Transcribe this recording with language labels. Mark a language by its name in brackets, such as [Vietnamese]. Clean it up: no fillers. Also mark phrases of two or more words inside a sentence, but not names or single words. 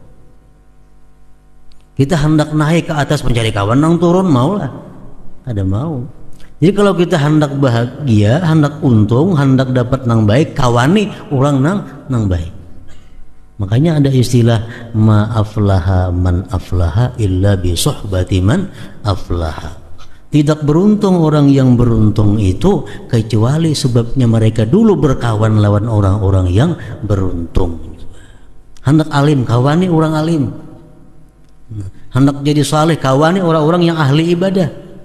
[Banjar] Kita hendak naik ke atas, mencari kawan nang turun, mau lah, kada mau. Jadi kalau kita hendak bahagia, hendak untung, hendak dapat nang baik, kawani orang nang baik. Makanya ada istilah [Arabic] ma'aflaha man aflaha illa bi suhbati man aflaha. [Banjar] Tidak beruntung orang yang beruntung itu kecuali sebabnya mereka dulu berkawan lawan orang-orang yang beruntung. Hendak alim, kawani orang alim. Hendak jadi saleh, kawani orang-orang yang ahli ibadah.